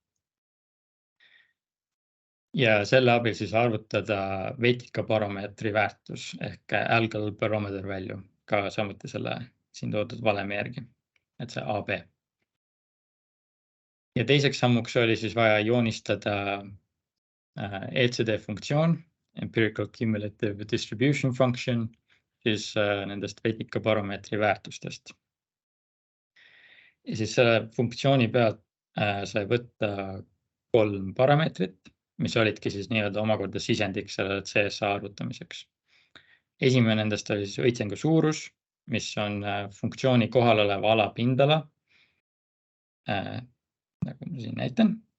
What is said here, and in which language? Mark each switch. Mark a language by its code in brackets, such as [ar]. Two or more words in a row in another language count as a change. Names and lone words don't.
[et] Ja selle abil siis arvutada vetikabaromeetri väärtus ehk [en] algal barometer value, [et] ka samuti selle siin toodud valemi järgi, et see AB. Ja teiseks sammuks oli siis vaja joonistada ECD funktsioon, [en] empirical cumulative distribution function, [et] siis nendest vetikabaromeetri väärtustest. Ja siis selle funktsiooni pealt sai võtta 3 parameetrit, mis olidki siis nii-öelda omakorda sisendiks sellele CSA arvutamiseks. Esimene nendest oli siis õitsengu suurus, mis on funktsiooni kohal oleva ala pindala nagu ma siin näitan.